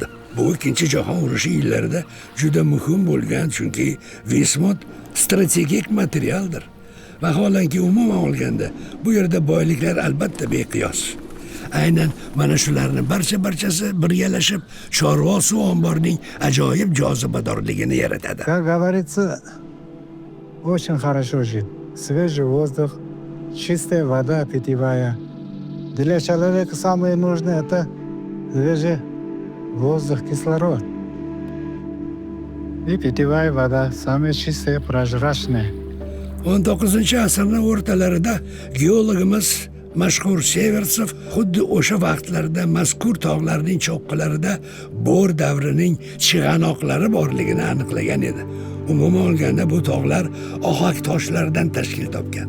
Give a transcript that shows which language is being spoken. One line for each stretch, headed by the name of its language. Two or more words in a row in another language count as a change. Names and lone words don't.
Uzbek: Bu Ikkinchi jahon urushi yillarida juda muhim bo'lgan, chunki vismut strategik materialdir. Vaholanki umuman olganda bu yerda boyliklar albatta beqiyos. Aynan mana shularning barchasi birgalashib Chorvoq suv omborining ajoyib jozibadorligini yaratadi.
Russian: Как говорится, очень хорошо жить. Свежий воздух, чистая вода питьевая. Для человека самое нужное – это свежий воздух, кислород. И питьевая вода, самая чистая, прозрачная.
Uzbek: 19-asrning o'rtalarida geologimiz mashhur Severtsov xuddi o'sha vaqtlarda mazkur tog'larning cho'qqilarida Bor davrining chig'anoqlari borligini aniqlagan edi. Umuman olganda bu tog'lar ohak toshlardan tashkil topgan.